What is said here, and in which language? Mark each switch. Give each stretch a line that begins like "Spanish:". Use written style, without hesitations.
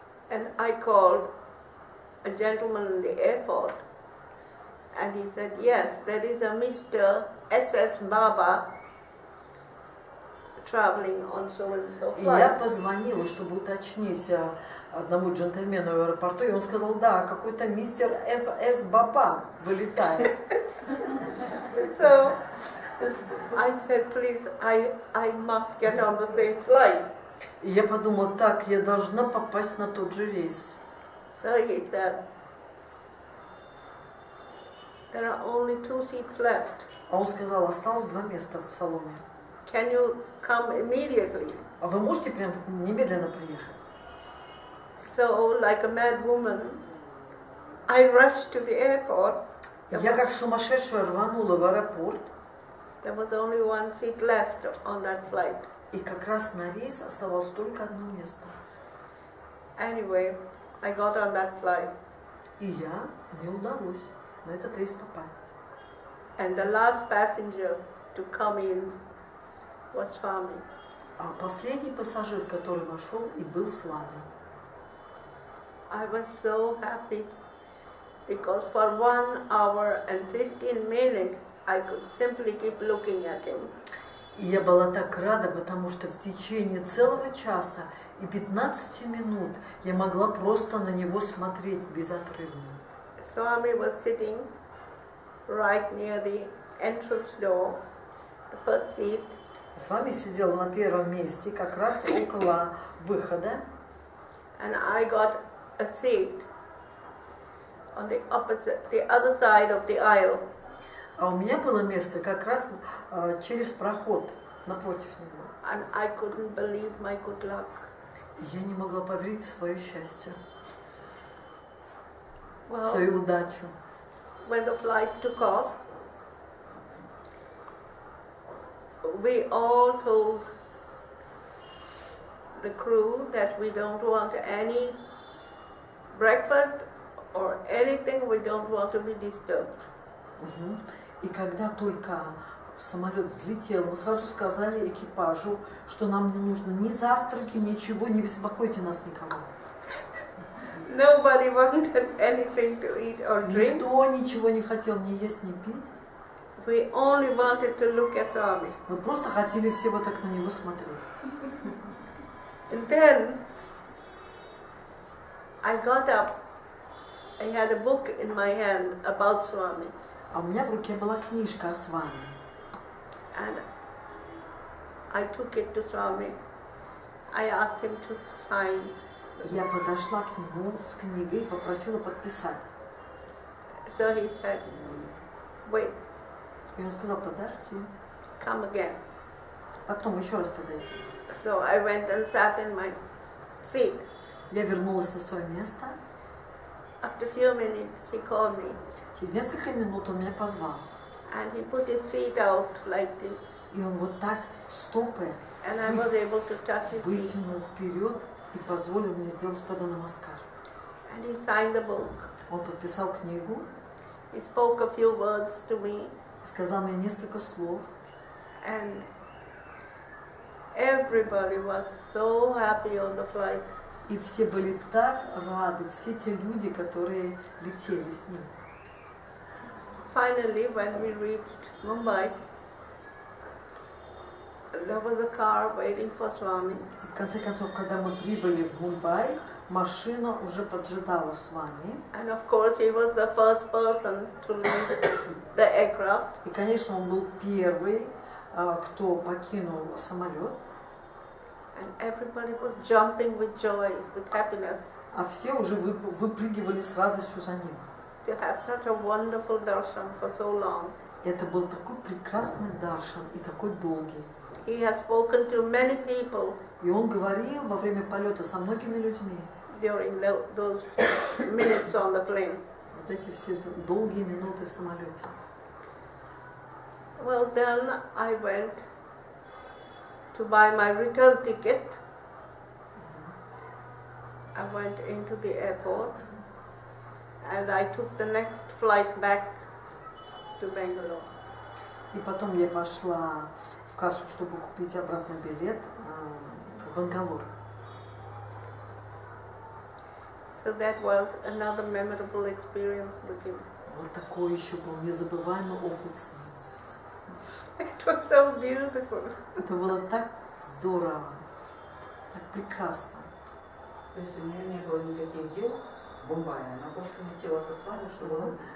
English: And I called a gentleman in the airport, and he said, yes, there is a Mr. S.S. Baba traveling on so and so
Russian: И я
English: flight.
Russian: позвонила, чтобы уточнить одному джентльмену в аэропорту, и он сказал, да, какой-то мистер С. Баба вылетает.
English: So I said, please, I must get on the same flight.
Russian: И я подумала, так, я должна попасть на тот же рейс.
English: So he said, there are only 2 seats left.
Russian: А он сказал, осталось 2 места в салоне.
English: Can you come immediately?
Russian: А вы можете прям немедленно приехать?
English: So, like a mad woman, I rushed to the airport.
Russian: Я как сумасшедшая рванула в аэропорт.
English: There was only 1 seat left on that flight.
Russian: И как раз на рейс оставалось только одно место.
English: Anyway, I got on that flight.
Russian: И мне удалось на этот рейс попасть.
English: And the last passenger to come in was Swami.
Russian: А последний пассажир, который вошел и был с вами.
English: I was so happy because for 1 hour and 15 minutes I could simply keep looking at him.
Russian: И я была так рада, потому что в течение целого часа и 15 минут я могла просто на него смотреть безотрывно.
English: Swami was sitting right near the entrance door, the first seat.
Russian: С вами сидел на первом месте, как раз около выхода.
English: And I got a seat on the other side of the aisle.
Russian: А у меня было место как раз через проход напротив него.
English: And I couldn't believe my good luck.
Russian: Я не могла поверить в свое счастье, в
English: Well,
Russian: свою удачу.
English: when the flight took off, we all told the crew that we don't want any breakfast or anything, we don't want to be disturbed.
Russian: И когда только самолет взлетел, мы сразу сказали экипажу, что нам не нужно ни завтраки, ничего, не беспокойте нас никого.
English: Nobody wanted anything to eat or drink.
Russian: Никто ничего не хотел ни есть, ни пить.
English: We only wanted to look at Swami.
Russian: Мы просто хотели всего так на него смотреть.
English: And then I got up. I had a book in my hand about Swami.
Russian: А у меня в руке была книжка о Свами.
English: And I took it to Swami. I asked him to sign.
Russian: Я подошла к нему с книгой и попросила подписать.
English: So he said, wait,
Russian: И он сказал, подожди,
English: come again.
Russian: потом еще раз подойди.
English: So I went and sat in my seat.
Russian: Я вернулась на свое место.
English: After a few minutes, he called me.
Russian: Через несколько минут он меня позвал.
English: And he put his feet out like this.
Russian: И он вот так стопы
English: And I was able to touch his feet.
Russian: вытянул вперед и позволил мне сделать паданамаскар.
English: And he signed the book.
Russian: Он подписал книгу,
English: He spoke a few words to me.
Russian: сказал мне несколько слов.
English: And everybody was so happy on the flight.
Russian: И все были так рады, все те люди, которые летели с ним.
English: Finally, when we reached Mumbai, there was a car waiting for Swami.
Russian: И в конце концов, когда мы прибыли в Мумбай, машина уже поджидала с вами.
English: And of course, he was the first person to leave the aircraft.
Russian: И, конечно, он был первый, кто покинул самолет.
English: And everybody was jumping with joy, with happiness,
Russian: А все уже выпрыгивали с радостью за ним.
English: to have such a wonderful darshan for so long.
Russian: Это был такой прекрасный даршан и такой долгий.
English: He had spoken to many people
Russian: И он говорил во время полета со многими людьми.
English: during those minutes on the plane.
Russian: Вот эти все долгие минуты в самолете.
English: Well, then I went to buy my return ticket. I went into the airport and I took the next flight back to Bangalore.
Russian: И потом я пошла в кассу, чтобы купить обратный билет в Бангалор.
English: So that was another memorable experience with him.
Russian: Вот такой еще был незабываемый опыт с ним.
English: It was so beautiful.
Russian: Это было так Здорово. Так прекрасно. То есть у нее не было никаких дел в Бомбае, она просто летела со Свами, чтобы...